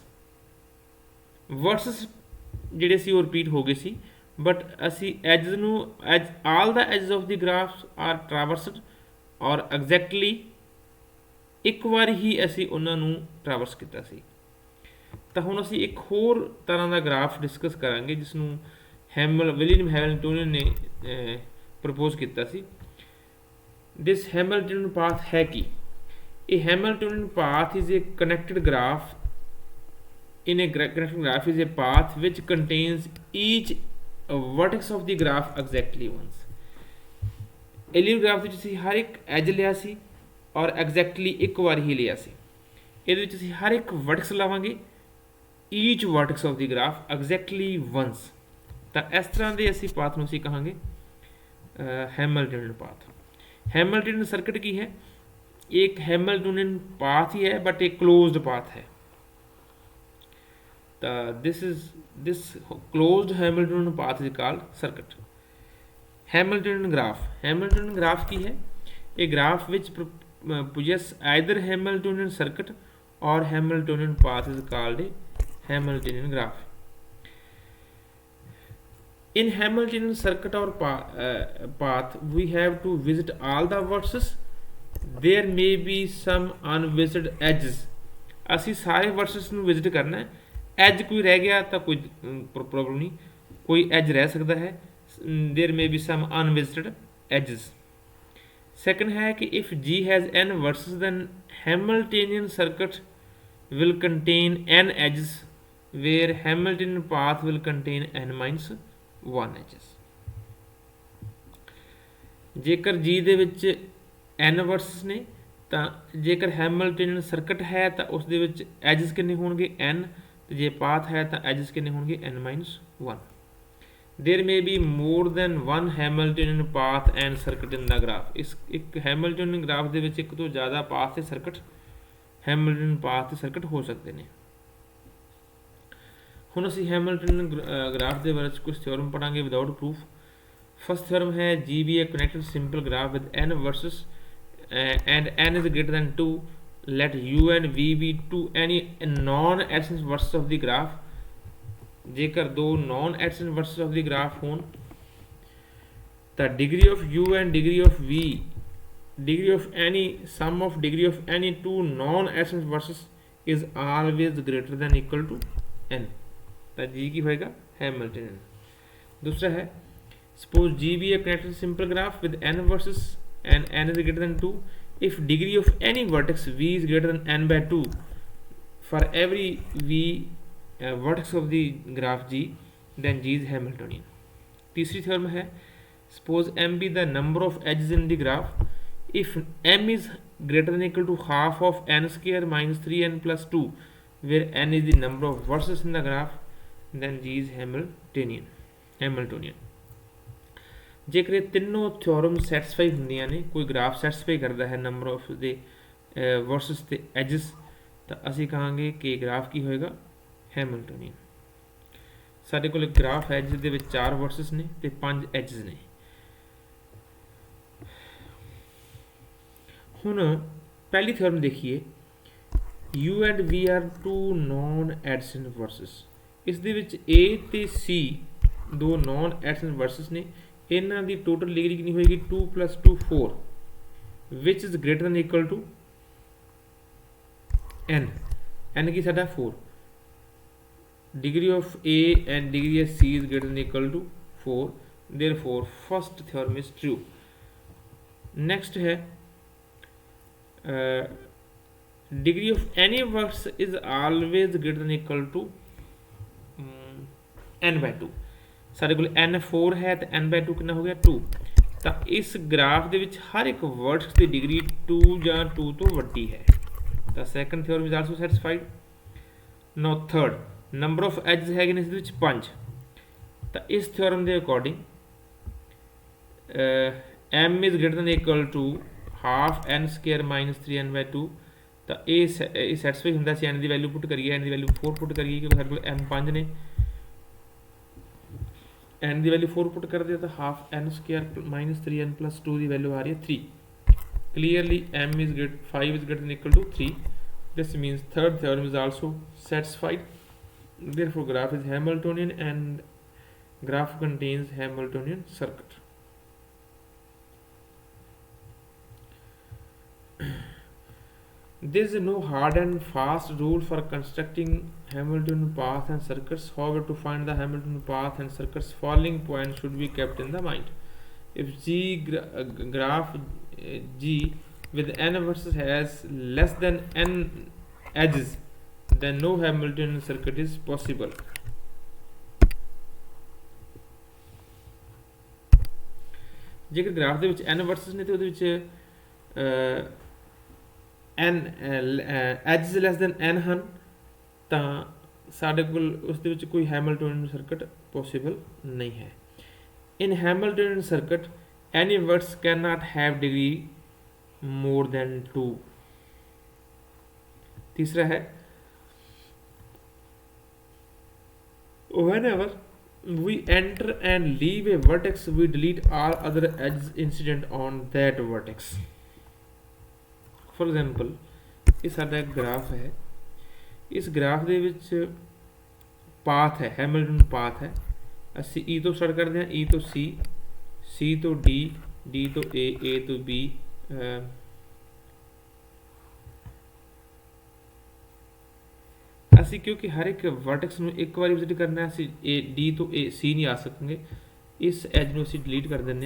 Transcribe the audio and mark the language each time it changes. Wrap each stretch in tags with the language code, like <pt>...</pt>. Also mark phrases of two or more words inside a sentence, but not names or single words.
<pa>ਵਰਸਸ ਜਿਹੜੇ ਸੀ ਉਹ ਰਿਪੀਟ ਹੋ ਗਏ ਸੀ ਬਟ ਅਸੀਂ ਐਜਸ ਨੂੰ</pa> <en>all the edges of the graph are traversed or exactly</en> <pa>ਇੱਕ ਵਾਰ ਹੀ ਅਸੀਂ ਉਹਨਾਂ ਨੂੰ ਟਰਾਵਰਸ ਕੀਤਾ ਸੀ। ਤਾਂ ਹੁਣ ਅਸੀਂ ਇੱਕ ਹੋਰ ਤਰ੍ਹਾਂ ਦਾ ਗ੍ਰਾਫ ਡਿਸਕਸ ਕਰਾਂਗੇ ਜਿਸ ਨੂੰ ਵਿਲੀਅਮ ਹੈਮਿਲਟੋਨੀਅਨ ਨੇ ਪ੍ਰਪੋਜ਼ ਕੀਤਾ ਸੀ। ਦਿਸ ਹੈਮਿਲਟਨ ਪਾਥ ਹੈ ਕੀ?</pa> <en>ਇਹ Hamilton path is a connected graph in a connected graph is a path which contains each vertex of the graph exactly once। Euler graph</en> <pa>ਵਿੱਚ ਅਸੀਂ ਹਰ ਇੱਕ ਐਜ ਲਿਆ ਸੀ</pa> <en>or exactly</en> <pa>ਇੱਕ ਵਾਰ ਹੀ ਲਿਆ ਸੀ। ਇਹਦੇ ਵਿੱਚ ਅਸੀਂ ਹਰ ਇੱਕ ਵਰਟੈਕਸ ਲਾਵਾਂਗੇ,</pa> <en>each vertex of the graph exactly once.</en> <pa>ਤਾਂ ਇਸ ਤਰ੍ਹਾਂ ਦੇ ਅਸੀਂ ਪਾਥ ਨੂੰ ਅਸੀਂ ਕਹਾਂਗੇ</pa> <en>Hamilton path. Hamilton circuit</en> <pa>ਕੀ ਹੈ?</pa> <hi>एक</hi> <en>Hamiltonian path</en> <hi>ही है बट एक</hi> <en>closed path</en> <hi>है।</hi> <en>this closed Hamiltonian path is called circuit। Hamiltonian graph</en> <pa>ਕੀ ਹੈ?</pa> <en>A graph which possess either Hamiltonian circuit or Hamiltonian path is called a Hamiltonian graph। In Hamiltonian circuit or path we have to visit all the vertices। There may be some unvisited edges।</en> <pa>ਅਸੀਂ ਸਾਰੇ ਵਰਸਸ ਨੂੰ ਵਿਜ਼ਿਟ ਕਰਨਾ ਹੈ। ਐਜ ਕੋਈ ਰਹਿ ਗਿਆ ਤਾਂ ਕੋਈ ਪ੍ਰੋਬਲਮ ਨਹੀਂ, ਕੋਈ ਐਜ ਰਹਿ ਸਕਦਾ ਹੈ।</pa> <en>देयर may be some unvisited edges।</en> <pa>ਸੈਕੰਡ ਹੈ ਕਿ</pa> <en>if G has n vertices then Hamiltonian circuit will contain n edges where Hamiltonian path will contain n minus 1 edges।</en> <pa>ਜੇਕਰ G ਦੇ ਵਿੱਚ n ਵਰਸਸ ਨੇ ਤਾਂ ਜੇਕਰ</pa> <en>Hamiltonian circuit</en> <pa>ਹੈ ਤਾਂ ਉਸ ਦੇ ਵਿੱਚ ਐਜਸ ਕਿੰਨੇ ਹੋਣਗੇ? n। ਤੇ ਜੇ ਪਾਥ ਹੈ ਤਾਂ ਐਜਸ ਕਿੰਨੇ ਹੋਣਗੇ?</pa> <en>n minus 1। देयर may be more than one Hamiltonian path and circuit in the graph।</en> <pa>ਇਸ ਇੱਕ</pa> <en>Hamiltonian graph</en> <pa>ਦੇ ਵਿੱਚ ਇੱਕ ਤੋਂ ਜ਼ਿਆਦਾ ਪਾਥ ਤੇ ਸਰਕਟ,</pa> <en>Hamiltonian path</en> <pa>ਤੇ ਸਰਕਟ ਹੋ ਸਕਦੇ ਨੇ। ਹੁਣ ਅਸੀਂ ਹੈਮਿਲਟਨੀਅਨ ਗ੍ਰਾਫ ਦੇ ਬਾਰੇ ਕੁਝ ਥਿਓਰਮ ਪੜਾਂਗੇ</pa> <en>without proof. first theorem ਹੈ G be a connected simple graph with n versus and n is greater than 2, let u and v be two any non-adjacent vertices of the graph।</en> <pa>ਜੇਕਰ ਦੋ</pa> <en>non-adjacent vertices of the graph</en> <pa>ਹੋਣ ਤਾਂ</pa> <en>degree of u and degree of v, degree of any sum of degree of any two non-adjacent vertices is always greater than equal to n।</en> <pa>ਤਾਂ g ਕੀ ਹੋਏਗਾ? हैमिल्टनियन।</pa> <hi>दूसरा है</hi> <en>suppose G be a connected simple graph with n vertices and n is greater than 2 if degree of any vertex v is greater than n by 2 for every v vertex of the graph G then G is Hamiltonian।</en> <hi>तीसरी थ्योरम है</hi> <en>suppose m be the number of edges in the graph if m is greater than equal to half of n square minus 3n plus 2 where n is the number of vertices in the graph then G is Hamiltonian।</en> <pa>ਜੇਕਰ ਇਹ ਤਿੰਨੋਂ ਥਿਓਰਮ ਸੈਟੀਸਫਾਈ ਹੁੰਦੀਆਂ ਨੇ, ਕੋਈ ਗ੍ਰਾਫ ਸੈਟੀਸਫਾਈ ਕਰਦਾ ਹੈ</pa> <en>number of</en> <pa>ਦੇ ਵਰਸਸ ਤੇ ਐਜਸ, ਤਾਂ ਅਸੀਂ ਕਹਾਂਗੇ ਕਿ ਗ੍ਰਾਫ ਕੀ ਹੋਏਗਾ? ਹੈਮਿਲਟਨੀਅਨ। ਸਾਡੇ ਕੋਲ ਇੱਕ ਗ੍ਰਾਫ ਹੈ ਜਿਸ ਦੇ ਵਿੱਚ 4 ਵਰਸਸ ਨੇ ਤੇ 5 ਐਜਸ ਨੇ। ਹੁਣ ਪਹਿਲੀ ਥਿਓਰਮ ਦੇਖੀਏ,</pa> <en>u and v are two non-adjacent vertices।</en> <pa>ਇਸ ਦੇ ਵਿੱਚ a ਤੇ c ਦੋ</pa> <en>non-adjacent vertices</en> <pa>ਨੇ। ਇਹਨਾਂ ਦੀ ਟੋਟਲ ਡਿਗਰੀ ਕਿੰਨੀ ਹੋਏਗੀ?</pa> <en>2 + 2 4 which is greater than equal to n।</en> <pa>n ਕੀ ਸਾਡਾ 4।</pa> <en>degree of a and degree of c is greater than equal to 4, therefore first theorem is true। next है degree of any vertex is always greater than equal to n by 2।</en> <pa>ਸਾਡੇ ਕੋਲ n 4 ਹੈ ਤੇ</pa> <en>n by 2</en> <pa>ਕਿੰਨਾ ਹੋ ਗਿਆ? 2। ਤਾਂ ਇਸ ਗ੍ਰਾਫ ਦੇ ਵਿੱਚ ਹਰ ਇੱਕ ਵਰਟੈਕਸ ਦੀ ਡਿਗਰੀ 2 ਜਾਂ 2 ਤੋਂ ਵੱਡੀ ਹੈ।</pa> <en>ਤਾਂ second theorem is also satisfied. now third, number of edges</en> <pa>ਹੈਗੇ ਨੇ ਇਸ ਦੇ ਵਿੱਚ 5। ਤਾਂ ਇਸ ਥਿਓਰਮ ਦੇ ਅਕੋਰਡਿੰਗ</pa> <en>m is greater than equal to half n square minus 3n by 2।</en> <pa>ਤਾਂ ਇਹ ਸੈਟੀਸਫਾਈ ਹੁੰਦਾ ਸੀ। n ਦੀ ਵੈਲਿਊ ਪੁੱਟ ਕਰੀਏ, n ਦੀ ਵੈਲਿਊ 4 ਪੁੱਟ ਕਰੀਏ ਕਿਉਂਕਿ ਸਾਡੇ ਕੋਲ m 5 ਨੇ। n ਦੀ ਵੈਲਿਊ 4 ਪੁੱਟ ਕਰਦੇ ਤਾਂ</pa> <en>half n square minus 3n plus 2</en> <pa>ਦੀ ਵੈਲਿਊ ਆ ਰਹੀ ਹੈ 3।</pa> <en>ਕਲੀਅਰਲੀ m is 5 is greater than equal to 3। this means third theorem is also satisfied। therefore graph is Hamiltonian and graph contains Hamiltonian circuit। There is no hard and fast rule for constructing Hamiltonian path and circuits। however to find the Hamiltonian path and circuits following points should be kept in the mind। if graph G with n verses has less than n edges, then no Hamiltonian circuit is possible.</en> <pa>ਜੇਕਰ ਗ੍ਰਾਫ ਦੇ ਵਿੱਚ n ਵਰਸਸ ਨੇ ਤੇ ਉਹਦੇ ਵਿੱਚ n ਐਜਸ</pa> <en>less than</en> <pa>n ਹਨ, ਤਾਂ ਸਾਡੇ ਕੋਲ ਉਸ ਦੇ ਵਿੱਚ ਕੋਈ</pa> <en>Hamiltonian circuit possible</en> <pa>ਨਹੀਂ ਹੈ।</pa> <en>In Hamiltonian circuit any vertex can not have degree more than 2।</en> <hi>तीसरा है</hi> <en>whenever we enter and leave a vertex we delete all other edges incident on that vertex। for example</en> <pa>ਇਹ ਸਾਡਾ ਗ੍ਰਾਫ ਹੈ, ਇਸ ਗ੍ਰਾਫ ਦੇ ਵਿੱਚ ਪਾਥ ਹੈ,</pa> <en>Hamilton path</en> <pa>ਹੈ। ਅਸੀਂ E ਤੋਂ ਸਟਾਰਟ ਕਰਦੇ ਹਾਂ, E ਤੋਂ C, C ਤੋਂ D, D ਤੋਂ A, A ਤੋਂ B, ਅਸੀਂ ਕਿਉਂਕਿ ਹਰ ਇੱਕ ਵਰਟੈਕਸ ਨੂੰ ਇੱਕ ਵਾਰੀ ਵਿਜ਼ਿਟ ਕਰਨਾ, ਅਸੀਂ D ਤੋਂ A C ਨਹੀਂ ਆ ਸਕਾਂਗੇ, ਇਸ ਐਜ ਨੂੰ ਅਸੀਂ ਡਿਲੀਟ ਕਰ ਦਿੰਦੇ ਹਾਂ।</pa>